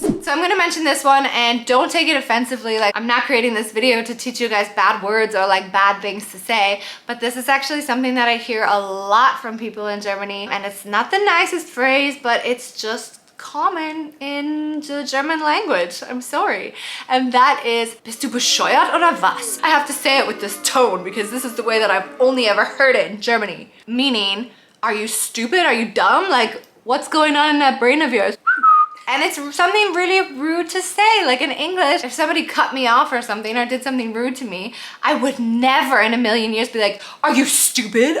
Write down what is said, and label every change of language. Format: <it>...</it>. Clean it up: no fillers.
<en>So I'm gonna mention this one, and don't take it offensively. Like, I'm not creating this video to teach you guys bad words or like bad things to say, but this is actually something that I hear a lot from people in Germany, and it's not the nicest phrase, but it's just common in the German language. I'm sorry. And that is,</en> <de>bist du bescheuert oder was?</de> <en>I have to say it with this tone because this is the way that I've only ever heard it in Germany. Meaning, are you stupid? Are you dumb? Like, what's going on in that brain of yours? And it's something really rude to say. Like in English, if somebody cut me off or something or did something rude to me, I would never in a million years be like, are you stupid?</en>